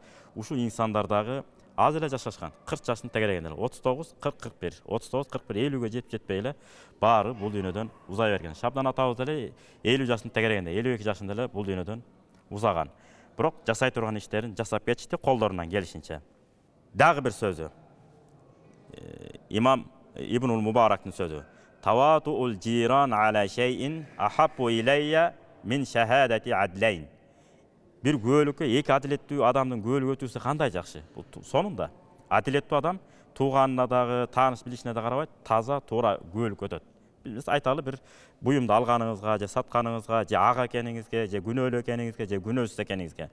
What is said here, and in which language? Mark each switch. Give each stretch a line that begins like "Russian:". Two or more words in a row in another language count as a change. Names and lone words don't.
Kyrgyz: Ушул инсандар дагы аз эле жашашкан. 40 жаштын тегерегенде 39, 40, 41, 39, 41, 50ге жетип жетпей эле баары бул дүйнөдөн узай берген. Шабдан атабыз деле 50 жаштын тегерегенде, 52 жашында эле бул дүйнөдөн узаган. Бирок жасай турган иштерин жасап кетишти колдорунан келишинче. Дагы бир сөзү. Имам Ибнул Мубарактын сөзү.
Arabic: تواطؤ الجيران على شيء أحب إلي من شهادة عدلين.
Kyrgyz: Бир көөлүккө эки адилеттүү адамдын көөлүк өтүүсү кандай жакшы? Бул сонунда адилеттүү адам тууганына дагы, тааныш билишине да карабайт, таза, туура көөлүк өтөт. Биз айталы бир буюмду алганыңызга, же сатканыңызга, же ак экениңизге, же күнөөлүү экениңизге, же күнөөсүз экениңизге.